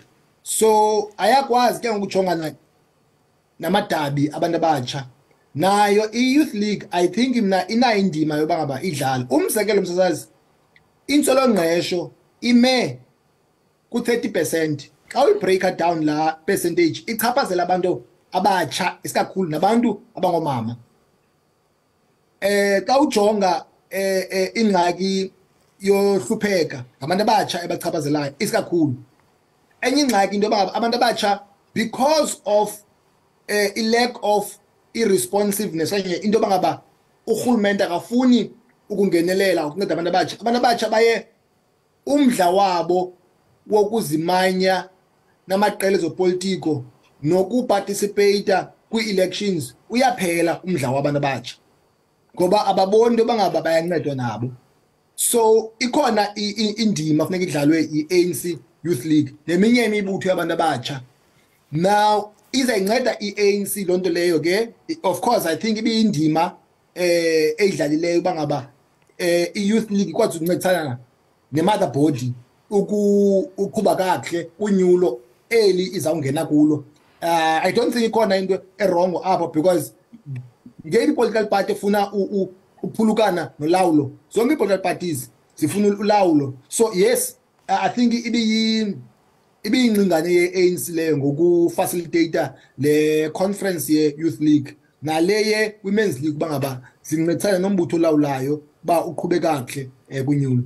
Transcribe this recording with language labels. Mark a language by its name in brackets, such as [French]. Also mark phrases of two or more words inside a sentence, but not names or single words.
[Xhosa] So ayakwazi ke ngokujongana namadabi abantu abatsha nayo i-youth league [English] I think [Xhosa] ina indima yoba ngaba idlala umzekelo msasazi insolongqesho ime ku 30% xa uyibreaker down la percentage ichaphazela abantu abatsha isikakhulu nabantu abangomama xa ujonga ingxaki yohlupheka ngabantu abatsha ebachaphazelayo isikakhulu enye ingxaki into yoba abantu abatsha [English] because of a lack of irresponsiveness [Xhosa] enye into yoba ngaba urhulumente akafuni ukungenelela ukunceda abantu abatsha baye umdla wabo wokuzimanya namaqela ezopolitiko nokuparticipate kwi-elections uyaphela umdla wabantu abatsha ngoba ababoni into yoba ngaba bayancedwa nabo. So ikhona indima funeka idlalwe i-ANC Youth League neminye imibutho yabantu abatsha. Now izayinceda i-ANC loo nto leyo ke [English] of course I think [Xhosa] ibiyindima eyidlalileyo uba ngaba i-Youth League ikwazi ukuncedisana ne- [English] mother body [Xhosa] ukuba kakuhle unyulo eli izawungena kulo. [English] I don't think [Xhosa] ikhona into erongo apho because ngeyiphi [English] political party [Xhosa] efuna uphulukana nolawulo zonke i- [English] political parties [Xhosa] zifuna ulawulo. [English] So yes I think [Xhosa] ibiyingcingane ye-ANC leyo ngokufacilitator le conference ye-Youth League nale ye-Women's League uba ngaba zincedisana nombutho olawulayo ba uqhube kakuhle kunyulo.